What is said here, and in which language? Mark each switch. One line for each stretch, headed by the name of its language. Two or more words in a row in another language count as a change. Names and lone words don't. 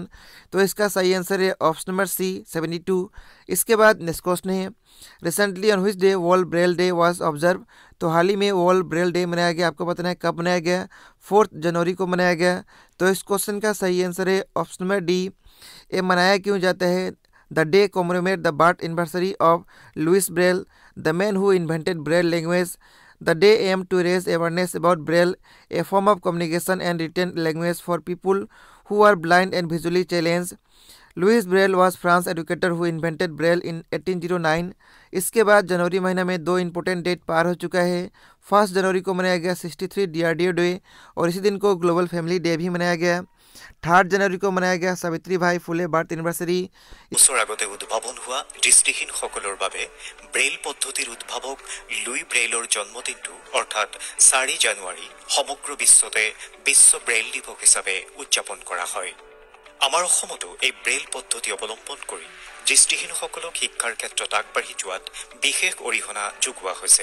Hindi: तो इसका सही आंसर है
English: option number C
Hindi: 72। इसके बाद नेक्स्ट क्वेश्चन है,
English: recently on which day World Braille Day was observe.
Hindi: तो हाल ही में वर्ल्ड ब्रेल डे मनाया गया, आपको बताना है कब मनाया गया? 4 जनवरी को मनाया गया। तो इस क्वेश्चन का सही आंसर है
English: option number D.
Hindi: ये मनाया क्यों जाता है?
English: The day commemorates the birth anniversary of Louis Braille, the man who invented Braille language. The day aimed to raise awareness about Braille, a form of communication and written language for people who are blind and visually challenged. Louis Braille was France educator who invented Braille in 1809.
Hindi: इसके बाद जनवरी महीना में 2
English: important date
Hindi: पार हो चुका है। 1 जनवरी को मनाया गया 63 DRDO डे, और इसी दिन को ग्लोबल फैमिली डे भी मनाया गया। 3 जनवरी को मनाया गया सावित्रीबाई फुले
English: birth anniversary.
Assamese: বছৰ আগতে উদ্ভাৱন হোৱা দৃষ্টিহীনসকলৰ বাবে ব্ৰেইল পদ্ধতিৰ উদ্ভাৱক লুই ব্ৰেইলৰ জন্মদিনটো অৰ্থাৎ 4 জানুৱাৰী সমগ্ৰ বিশ্বতে বিশ্ব ব্ৰেইল দিৱস হিচাপে উদযাপন কৰা হয়। আমাৰ অসমতো এই ব্ৰেইল পদ্ধতি অৱলম্বন কৰি দৃষ্টিহীনসকলক শিক্ষাৰ ক্ষেত্ৰত আগবাঢ়ি যোৱাত বিশেষ অৰিহণা যোগোৱা হৈছে।